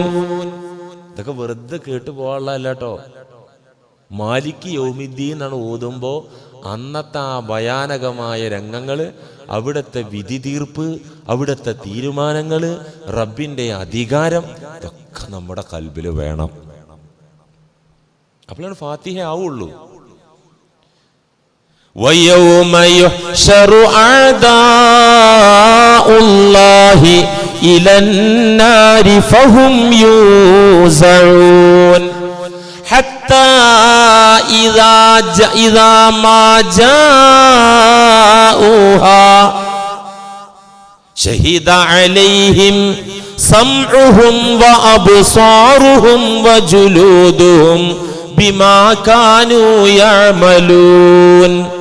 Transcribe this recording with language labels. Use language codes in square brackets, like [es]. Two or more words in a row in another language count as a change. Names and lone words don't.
[ml] ഇതൊക്കെ വെറുതെ കേട്ടു പോകാനുള്ളതല്ല കേട്ടോ. [ar] مالك يوم الدين [ml] എന്നാണ് ഓതുമ്പോ അന്നത്തെ ആ ഭയാനകമായ രംഗങ്ങൾ അവിടുത്തെ വിധി തീർപ്പ്, അവിടുത്തെ തീരുമാനങ്ങൾ, റബ്ബിന്റെ അധികാരം ഇതൊക്കെ നമ്മുടെ കൽബിൽ വേണം. അപ്പോഴാണ് ഫാത്തിഹ ആവുള്ളൂ. [ar] وَيَوْمَ يُحْشَرُ أَعْدَاءُ اللَّهِ إِلَى النَّارِ فَهُمْ يُوزَعُونَ حَتَّى إِذَا مَا جَاءُوهَا شَهِدَ عَلَيْهِمْ سَمْعُهُمْ وَأَبْصَارُهُمْ وَجُلُودُهُمْ بِمَا كَانُوا يَعْمَلُونَ